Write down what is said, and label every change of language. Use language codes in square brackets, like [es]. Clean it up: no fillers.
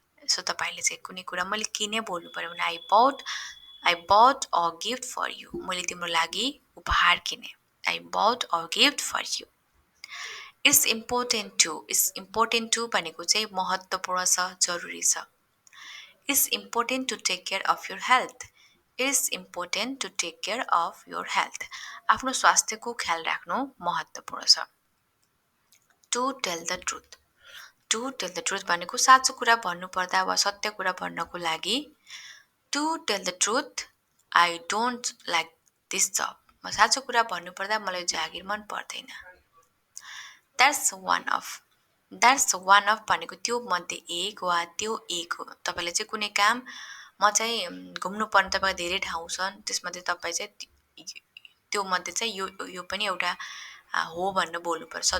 [ne] So तपाईले चाहिँ कुनै कुरा मैले किने बोल्नु पर्यो भने [en] I bought a gift for you. [ne] मैले तिम्रो लागि उपहार किने। I bought a gift for you. [en] it's important to [ne] भनेको चाहिँ महत्त्वपूर्ण छ, जरुरी छ। [en] It's important to take care of your health. It's important to take care of your health. [ne] आफ्नो स्वास्थ्यको ख्याल राख्नु महत्त्वपूर्ण छ। [en] To tell the truth. To tell the truth [ne] भनेको साँचो कुरा भन्नुपर्दा वा सत्य कुरा भन्नको लागि। [en] To tell the truth, I don't like this job. [ne] म साँचो कुरा भन्नुपर्दा मलाई जागिर मन पर्दैन। [en] that's one of [ne] भनेको त्यो मध्ये एक वा त्यो एक हो। तपाईँले चाहिँ कुनै काम, म चाहिँ घुम्नु पर्ने तपाईँको धेरै ठाउँ छन्, त्यसमध्ये तपाईँ चाहिँ त्यो मध्ये चाहिँ यो पनि एउटा हो भनेर बोल्नु पर्छ।